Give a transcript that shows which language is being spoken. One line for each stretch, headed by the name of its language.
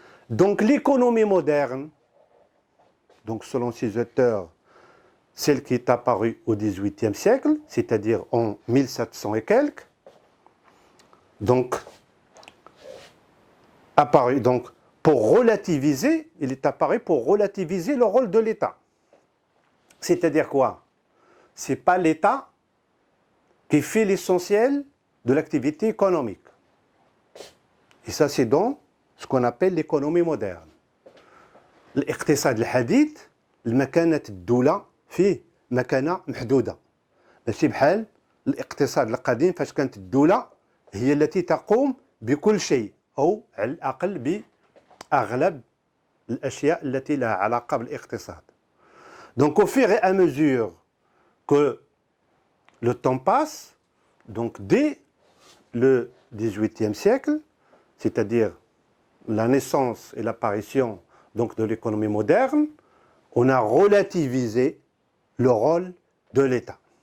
French: Donc l'économie moderne, donc selon ces auteurs, celle qui est apparue au XVIIIe siècle, c'est-à-dire en 1700 et quelques, donc apparu donc pour relativiser, il est apparu pour relativiser le rôle de l'État. C'est-à-dire quoi? Ce n'est pas l'État qui fait l'essentiel de l'activité économique. Et ça, c'est dans ce qu'on appelle l'économie moderne.
Arabic: الاقتصاد الحديث المكانة الدولة فيه مكانة محدودة. ماشي بحال الاقتصاد القديم فاش كانت الدولة هي التي تقوم بكل شيء أو على الأقل بأغلب الأشياء التي لها علاقة بالاقتصاد.
French: Donc au fur et à mesure que le temps passe, donc dès le XVIIIe siècle, c'est-à-dire la naissance et l'apparition donc de l'économie moderne, on a relativisé le rôle de l'État.